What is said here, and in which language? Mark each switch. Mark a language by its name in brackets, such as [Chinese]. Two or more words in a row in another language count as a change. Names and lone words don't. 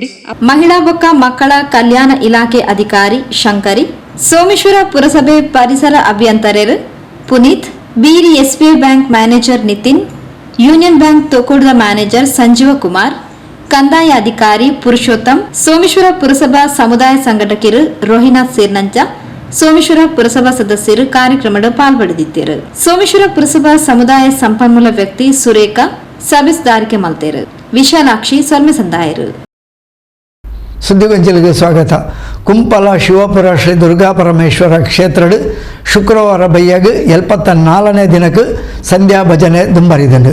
[Tulu] ಮಹಿಳಾ ಬೊಕ್ಕ ಮಕ್ಕಳ ಕಲ್ಯಾಣ ಇಲಾಖೆ ಅಧಿಕಾರಿ ಶಂಕರಿ, ಸೋಮೇಶ್ವರ ಪುರಸಭೆ ಪರಿಸರ ಅಭಿಯಂತರರು ಪುನೀತ್, ಬೀರಿ SBI [English] bank manager [Tulu] ನಿತಿನ್, ಯೂನಿಯನ್ ಬ್ಯಾಂಕ್ ತೊಕೋಡದ ಮ್ಯಾನೇಜರ್ ಸಂಜೀವ ಕುಮಾರ್, ಕಂದಾಯ ಅಧಿಕಾರಿ ಪುರುಷೋತ್ತಮ್, ಸೋಮೇಶ್ವರ ಪುರಸಭಾ ಸಮುದಾಯ ಸಂಘಟಕರು ರೋಹಿನಾಥ್ ಸೇರ್ನಂಚ ಸೋಮೇಶ್ವರ ಪುರಸಭಾ ಸದಸ್ಯರು ಕಾರ್ಯಕ್ರಮದ ಪಾಲ್ಪಡೆದಿದ್ದರು. ಸೋಮೇಶ್ವರ ಪುರಸಭಾ ಸಮುದಾಯ ಸಂಪನ್ಮೂಲ ವ್ಯಕ್ತಿ ಸುರೇಖಾ ಸಭೆಸ್ದಾರಿಕೆ ಮಲ್ತೇರು, ವಿಶಾಲಾಕ್ಷಿ ಸೊಲ್ಮೆ ಸಂದಾಯರು. [Kannada] ಸುದ್ದಿಗೊಂಚಲಿಗೆ ಸ್ವಾಗತ. [Tulu] ಕುಂಪಲ ಶಿವಪುರ ಶ್ರೀ ದುರ್ಗಾ ಪರಮೇಶ್ವರ ಕ್ಷೇತ್ರಡ್ ಶುಕ್ರವಾರ ಬೈಯಾಗ 74ನೇ ದಿನಕ್ಕೆ ಸಂಧ್ಯಾ ಭಜನೆ ದುಂಬರಿದಂಡು.